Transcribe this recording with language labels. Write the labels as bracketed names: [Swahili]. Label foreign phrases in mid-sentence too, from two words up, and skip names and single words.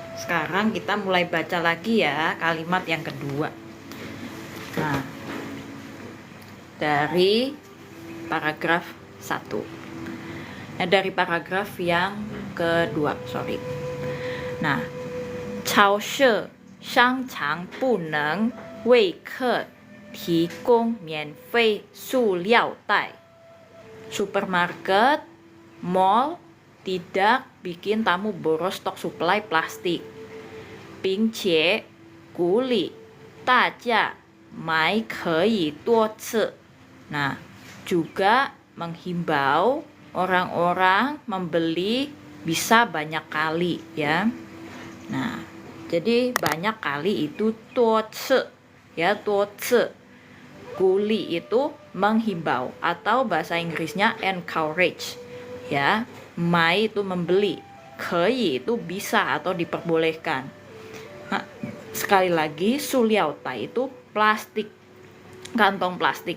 [Indonesian] sekarang kita mulai baca lagi ya kalimat yang kedua. Nah, dari paragraf 1. Nah, dari paragraf yang kedua, sorry. Nah, [Chinese] 超市商场不能为客提供免费塑料袋。 [Indonesian] Supermarket, mall tidak bikin tamu boros stok suplai plastik. [Chinese] 并且鼓励大家买可以多次. [Indonesian] Nah, juga menghimbau orang-orang membeli bisa banyak kali ya. Nah, jadi banyak kali itu 多次 ya, 多次. Guli itu menghimbau atau bahasa Inggrisnya encourage ya. Mai itu membeli, kei itu bisa atau diperbolehkan. Nah, sekali lagi, suliautai itu plastik, kantong plastik.